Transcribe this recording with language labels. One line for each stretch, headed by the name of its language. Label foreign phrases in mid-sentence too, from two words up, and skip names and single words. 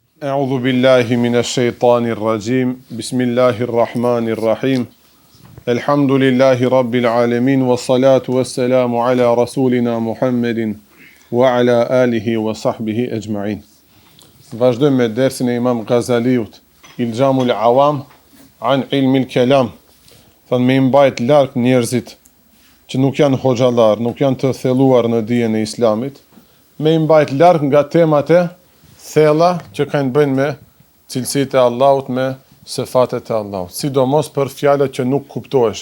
Arabic: أعوذ بالله من الشيطان الرجيم. بسم الله الرحمن الرحيم. الحمد لله رب العالمين والصلاة والسلام على رسولنا محمد وعلى آله وصحبه أجمعين.
Albanian: Vazhdojmë me dersin e Imam Ghazaliut, Iljamul Awam an ilmi al-kalam. Thënë me mbajt larg njerëzit që nuk janë hoxhallar, nuk janë të thelluar në dijen e Islamit, me mbajt larg nga temat e thella që kanë bënë me cilësitë e Allahut, me sefatet e Allahut, sidomos për fjalët që nuk kuptoheshin.